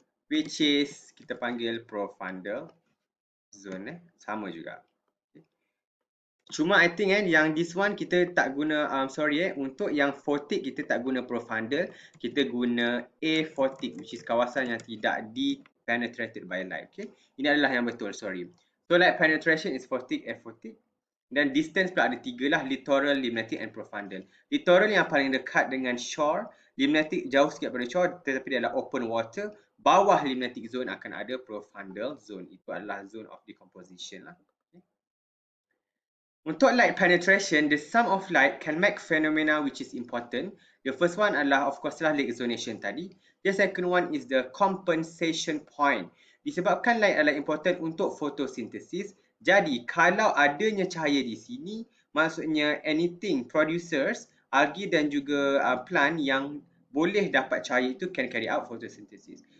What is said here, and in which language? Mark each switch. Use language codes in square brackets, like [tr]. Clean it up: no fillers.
[en] Which is [ms] kita panggil profundal zone, sama juga. Cuma [en] I think [ms] yang [en] this one [ms] kita tak guna, untuk yang photic kita tak guna profundal, kita guna aphotic, [en] which is [ms] kawasan yang tidak [en] penetrated by light. [ms] Okay, ini adalah yang betul, [en] sorry. So light penetration is photic, aphotic. [ms] Dan distance pula ada tiga lah, littoral, limnatic [en] and [ms] profundal. Littoral yang paling dekat dengan shore, limnatic jauh sikit pada shore tetapi dia adalah [en] open water. [ms] Bawah limnatic zone akan ada profundal zone. Itu adalah [en] zone of decomposition [ms] lah. Untuk [en] light penetration, the sum of light can make phenomena which is important. The first one [ms] adalah [en] of course [ms] lah [en] lake zonation [ms] tadi. [en] The second one is the compensation point. [ms] Disebabkan light adalah important untuk photosynthesis. Jadi kalau adanya cahaya di sini, maksudnya [en] anything producers, [ms] algae dan juga plant yang boleh dapat cahaya itu [en] can carry out photosynthesis.